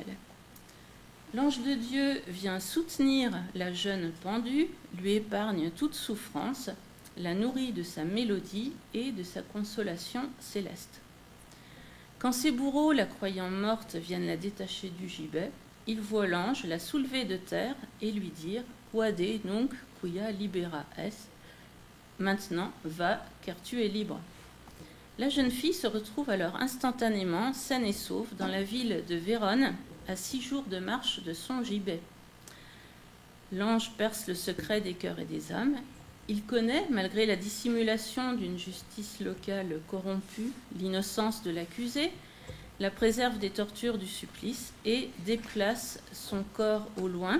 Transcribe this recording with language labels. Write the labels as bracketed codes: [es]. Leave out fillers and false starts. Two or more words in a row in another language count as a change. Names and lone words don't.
[fr] L'ange de Dieu vient soutenir la jeune pendue, lui épargne toute souffrance, la nourrit de sa mélodie et de sa consolation céleste. Quand ses bourreaux, la croyant morte, viennent la détacher du gibet, il voit l'ange la soulever de terre et lui dire « [la] Wade nunc quia libera es [fr] » « Maintenant, va, car tu es libre ». La jeune fille se retrouve alors instantanément, saine et sauve, dans la ville de Vérone, à 6 jours de marche de son gibet. L'ange perce le secret des cœurs et des âmes. Il connaît, malgré la dissimulation d'une justice locale corrompue, l'innocence de l'accusé, la préserve des tortures du supplice et déplace son corps au loin.